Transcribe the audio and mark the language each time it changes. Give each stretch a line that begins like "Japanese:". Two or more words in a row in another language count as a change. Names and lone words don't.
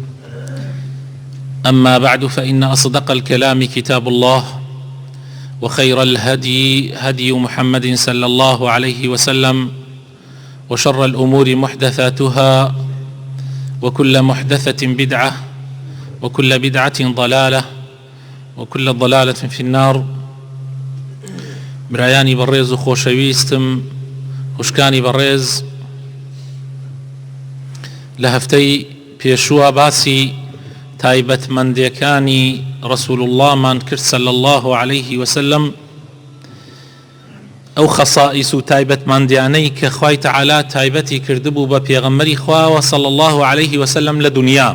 Arabic: أما بعد، فإن أصدق الكلام كتاب الله، وخير الهدي هدي محمد صلى الله عليه وسلم، وشر الأمور محدثاتها، وكل محدثة بدعة، وكل بدعة ضلالة، وكل ضلالة في النار.
Central Kurdish: برایانی بەڕێز و خۆشەویستم، خوشکانی بەڕێز، لە هەفتەی پێشووە باسی تایبەتمەندیەکانی ڕەسوول اللهمان کرد
Arabic: صلی الله عليه وسلم،
Central Kurdish: ئەو خەسائیس و تایبەتمەندیانەی کە خوای تەعالا تایبەتی کردبوو بە پێغەمبەری خواوە
Arabic: صلی الله عليه وسلم
Central Kurdish: لە دنیا.